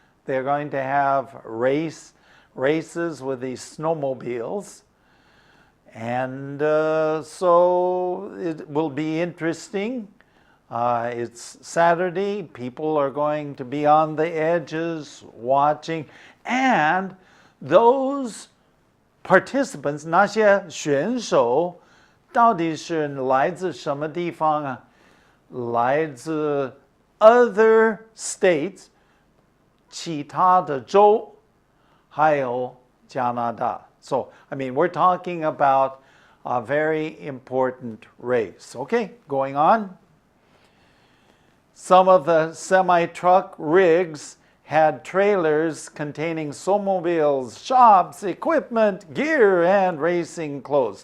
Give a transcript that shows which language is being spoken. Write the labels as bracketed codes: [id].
[en] They're going to have races with these snowmobiles. And so it will be interesting. It's Saturday. People are going to be on the edges watching. And those participants, [zh] 那些选手到底是来自什么地方啊？来自 [en] other states [zh] 其他的州，还有加拿大。 [en] So, I mean, we're talking about a very important race. Okay, going on. Some of the semi-truck rigs had trailers containing snowmobiles, shops, equipment, gear, and racing clothes.